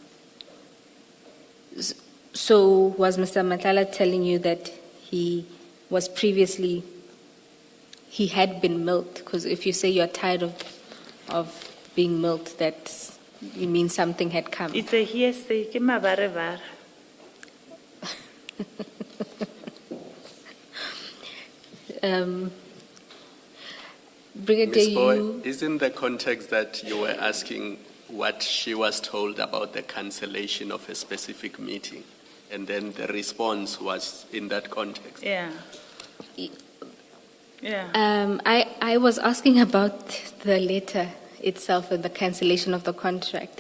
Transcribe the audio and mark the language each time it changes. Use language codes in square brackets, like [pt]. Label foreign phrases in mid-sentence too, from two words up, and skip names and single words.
[en] So was Mr. Matala telling you that he was previously, he had been milked? Because if you say you're tired of being milked, that you mean something had come. It's a hearsay. Ke mabarevare. Brigadier, Ms. Boy, isn't the context that you were asking what she was told about the cancellation of a specific meeting? And then the response was in that context. Yeah. Yeah. I was asking about the letter itself and the cancellation of the contract.